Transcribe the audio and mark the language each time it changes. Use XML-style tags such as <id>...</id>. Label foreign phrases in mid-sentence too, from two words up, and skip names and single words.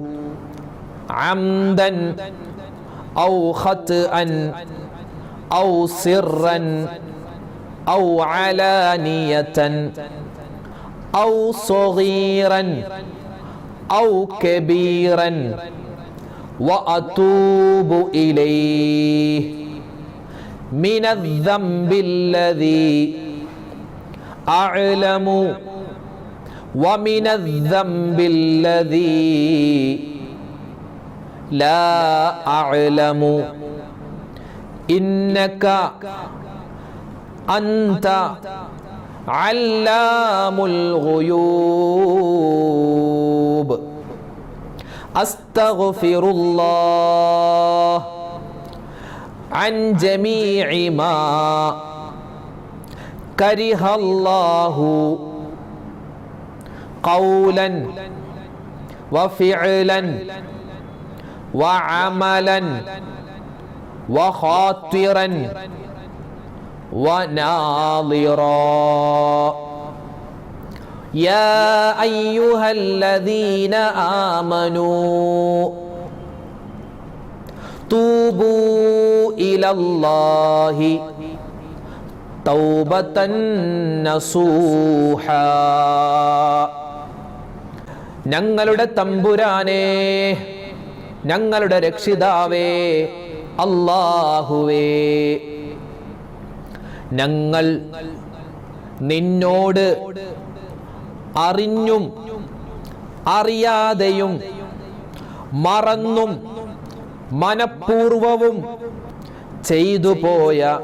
<ar>عمدا أو خطأ أو سرا أو علانية أو صغيرا أو كبيرا وأتوب إليه من الذنب الذي أعلم ومن الذنب الذي لا أعلم إنك أنت علام الغيوب. أستغفر الله عن جميع ما كره الله قولا وفعلا وعملا وخاطرا وناظرا. يا أيها الذين آمنوا توبوا إلى الله توبة نصوحا.</ar> <ml>ഞങ്ങളുടെ തമ്പുരാനേ, ഞങ്ങളുടെ രക്ഷിതാവേ അല്ലാഹുവേ, ഞങ്ങൾ നിന്നോട് അറിഞ്ഞും അറിയാതെയും മറന്നും മനഃപൂർവവും ചെയ്തു പോയ</ml>